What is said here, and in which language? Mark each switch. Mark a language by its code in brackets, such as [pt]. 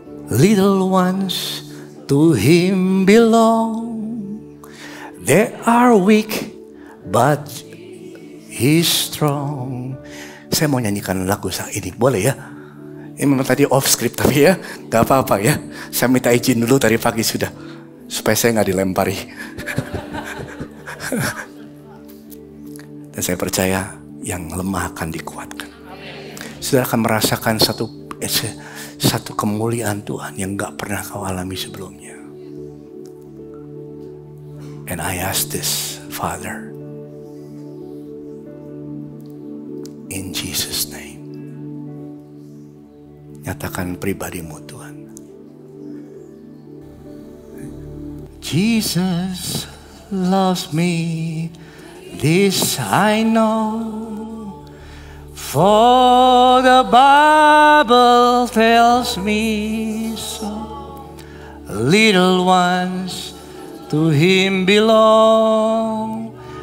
[en] Little ones to Him belong. They are weak, but He's strong. [id] Saya mau nyanyikan lagu ini, boleh ya? Ini memang tadi off script tapi ya, gak apa-apa ya. Saya minta izin dulu tadi pagi sudah, supaya saya gak dilempari. Dan saya percaya yang lemah akan dikuatkan. Saudara akan merasakan satu kemuliaan Tuhan yang gak pernah kau alami sebelumnya. [en] And I ask this, Father, in Jesus' name. [id] Nyatakan pribadimu Tuhan. [en] Jesus loves me, this I know. For the Bible tells me so. Little ones to Him belong.